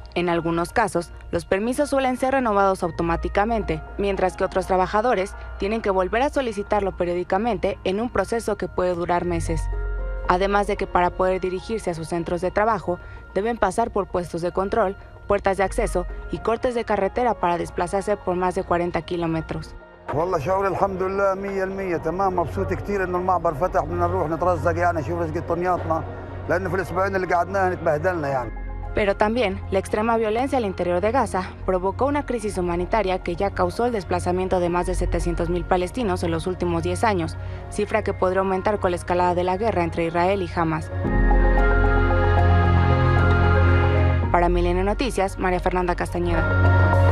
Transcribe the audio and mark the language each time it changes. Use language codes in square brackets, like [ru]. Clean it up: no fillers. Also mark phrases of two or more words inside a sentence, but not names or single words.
[es] En algunos casos, los permisos suelen ser renovados automáticamente, mientras que otros trabajadores tienen que volver a solicitarlo periódicamente en un proceso que puede durar meses. Además de que para poder dirigirse a sus centros de trabajo, deben pasar por puestos de control, puertas de acceso y cortes de carretera para desplazarse por más de 40 kilómetros. [ar] والله شعوري الحمد لله 100% تمام مبسوط كثير انه المعبر فتح بدنا نروح نترزق يعني نشوف رزق طنياتنا لانه في الاسبوعين اللي قعدناها اتبهدلنا يعني. [es] Pero también la extrema violencia al interior de Gaza provocó una crisis humanitaria que ya causó el desplazamiento de más de 700,000 palestinos en los últimos 10 años, cifra que podría aumentar con la escalada de la guerra entre Israel y Hamas. Para Milenio Noticias, María Fernanda Castañeda.